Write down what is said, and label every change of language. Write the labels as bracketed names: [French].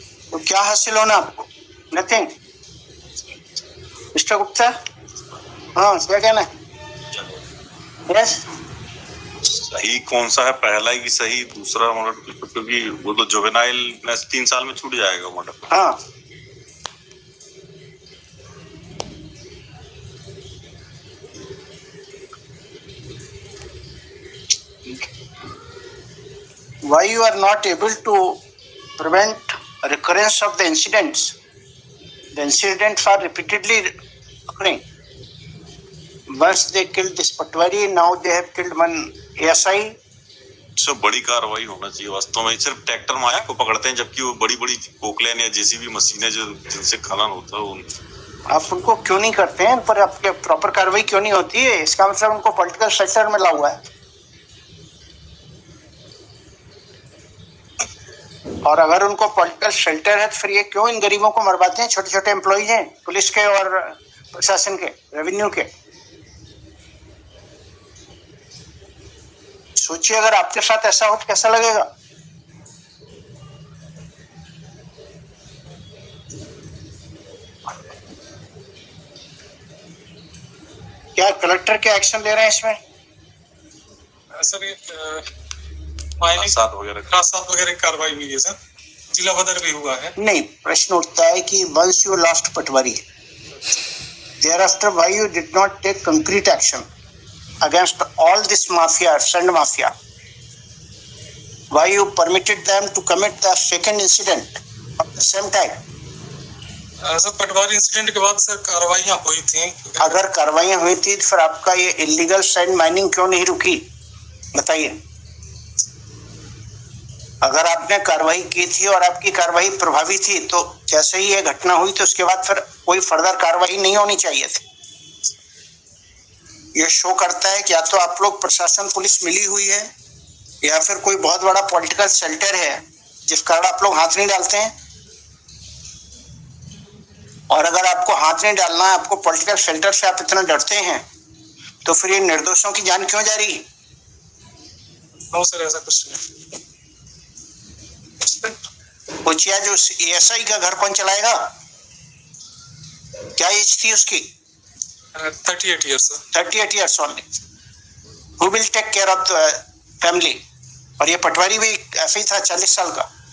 [Hindi] तो क्या हासिल होना आपको? नथिंग। मिस्टर गुप्ता, हाँ क्या कहना है? [English] yes, [Hindi] सही कौन सा है, पहला ही सही, दूसरा मर्डर? क्योंकि वो तो जुवेनाइल 3 साल में छूट जाएगा मर्डर। हाँ, [English] why you are not able to prevent recurrence of the incidents? The incidents are repeatedly occurring. Once they killed this Patwari, now they have killed one ASI. [Hindi] इससे बड़ी कार्रवाई होना चाहिए वास्तव में। सिर्फ ट्रैक्टर माया को पकड़ते हैं, जबकि वो बड़ी बड़ी पोकलेन या जेसीबी मशीनें जो जिनसे खनन होता है आप उनको क्यों नहीं करते हैं? पर आपके प्रॉपर कार्रवाई क्यों नहीं होती है? इसका मतलब उनको पॉलिटिकल सेक्टर में ला हुआ है। और अगर उनको पॉलिटिकल शेल्टर है तो फिर ये क्यों इन गरीबों को मरवाते हैं? छोटे छोटे एम्प्लॉइज हैं पुलिस के और प्रशासन के, रेवेन्यू के। सोचिए अगर आपके साथ ऐसा हो तो कैसा लगेगा? क्या कलेक्टर क्या एक्शन ले रहे हैं इसमें? सर ये साथ वगैरह कार्रवाई हुई है सर, जिला बदर भी हुआ है। नहीं, प्रश्न उठता है कि [English] once you lost Patwari, thereafter why you did not take concrete action against all this mafia, sand mafia? Why you permitted them to commit the second incident at the same time? [Hindi] Sir Patwari incident के बाद sir कार्रवाइयाँ हुई थी। अगर कार्रवाइयां हुई थी तो फिर आपका ये इलीगल सैंड माइनिंग क्यों नहीं रुकी, बताइए। अगर आपने कार्रवाई की थी और आपकी कार्रवाई प्रभावी थी तो जैसे ही ये घटना हुई तो उसके बाद फिर कोई फर्दर कार्रवाई नहीं होनी चाहिए थी। ये शो करता है कि या तो आप लोग प्रशासन पुलिस मिली हुई है या फिर कोई बहुत बड़ा पॉलिटिकल शेल्टर है जिस कारण आप लोग हाथ नहीं डालते हैं। और अगर आपको हाथ नहीं डालना है, आपको पॉलिटिकल शेल्टर से आप इतना डरते हैं, तो फिर ये निर्दोषों की जान क्यों जा रही है? नो सर ऐसा कुछ नहीं। पूछिए जो एएसआई का घर कौन चलाएगा, क्या एज थी उसकी? [English] 38 years sir. 38 years only. Who will take care of the family? [Hindi] और ये पटवारी भी ऐसे ही था 40 साल का।